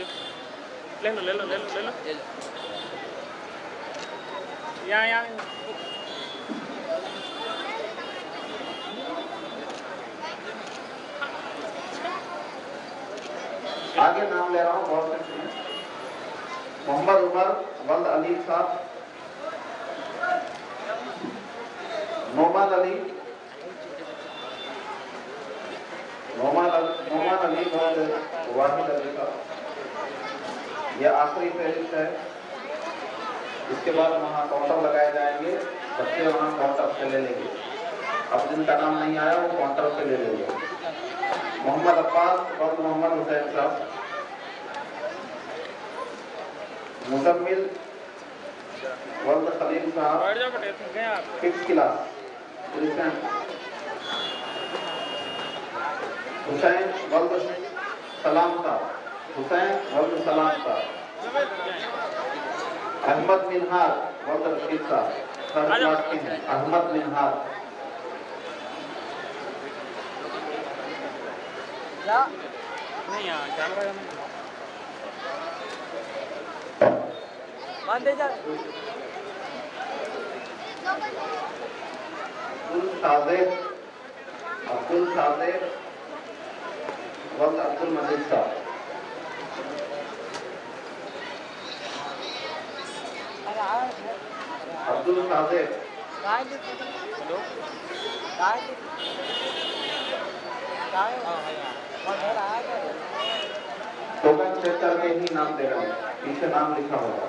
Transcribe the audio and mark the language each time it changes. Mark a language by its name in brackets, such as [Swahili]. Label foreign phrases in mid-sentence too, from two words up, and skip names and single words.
[Hindi] ले लो ले लो ले लो ले लो, यहाँ यहाँ आगे नाम ले रहा हूँ, बहुत से सुनिए। मोहम्मद उमर वल्द अली साहब, नोमान अली वल्द वाहिद अली साहब। यह आखिरी फहरिस्त है, इसके बाद वहाँ काउंटर लगाए जाएंगे, बच्चे वहाँ काउंटर से ले लेंगे। अब जिनका नाम नहीं आया वो काउंटर से ले लेंगे। मोहम्मद अब्बास वल्द मोहम्मद हुसैन साहब, मुजम्मिल वल्द खलील साहब, 6th क्लास, हुसैन वल्द सलाम साहब, हुसैन वल्द सलाम साहब, अहमद मिनहार वल्द रशीद साहब, 3rd क्लास के हैं, अहमद मिनहार। नहीं यहाँ कैमरा मान दे जा। अब्दुल सादेक वल्द अब्दुल मजीद साहब, अब्दुल सादेक, टोकन चेक करके ही नाम दे रहे हैं, पीछे नाम लिखा होगा।